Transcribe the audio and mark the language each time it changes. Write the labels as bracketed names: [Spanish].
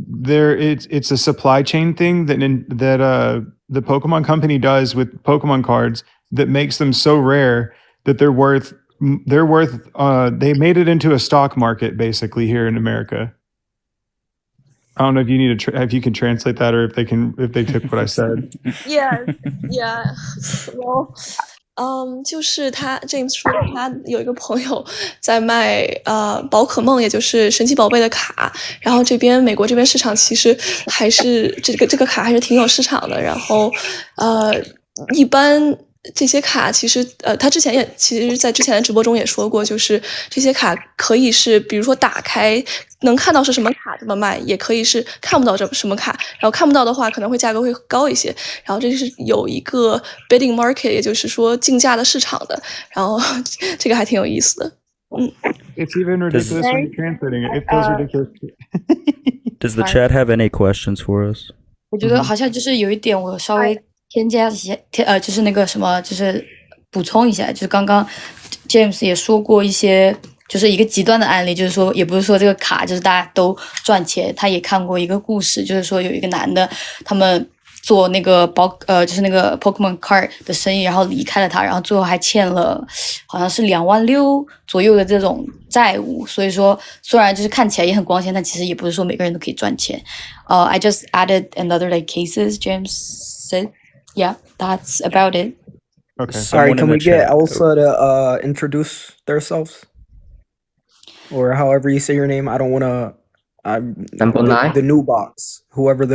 [English] It's a supply chain thing that the Pokemon company does with Pokemon cards that makes them so rare that they're worth they made it into a stock market basically here in America. I don't know if you need to if you can translate that, or if they took what I said. Yeah. Well, [Chinese] 就是他 James 说他有一个朋友在卖宝可梦，也就是神奇宝贝的卡，然后美国这边市场其实还是这个卡还是挺有市场的，然后一般这些卡其实他之前在之前的直播中也说过，就是这些卡可以是比如说打开能看到是什么卡这么卖，也可以是看不到什么卡，然后看不到的话可能会价格会高一些，然后这是有一个 bidding market， 也就是说竞价的市场的，然后这个还挺有意思的。 [English] It's even ridiculous when you're translating it. It feels ridiculous. Does the chat have any questions for us? [Chinese] 我觉得好像就是有一点我稍微添加一些就是那个什么，就是补充一下，就是刚刚 James 也说过一些，就是一个极端的案例，就是说也不是说这个卡就是大家都赚钱，他也看过一个故事，就是说有一个男的，他们做那个就是那个 Pokemon card 的生意，然后离开了他，然后最后还欠了好像是26000左右的这种债务，所以说虽然就是看起来也很光鲜，但其实也不是说每个人都可以赚钱。 [English] I just added another like cases James said. Yeah, that's about it. Okay. Sorry, can we get Elsa to introduce themselves? Or however you say your name. I don't want to... Number 9? The new box. Whoever the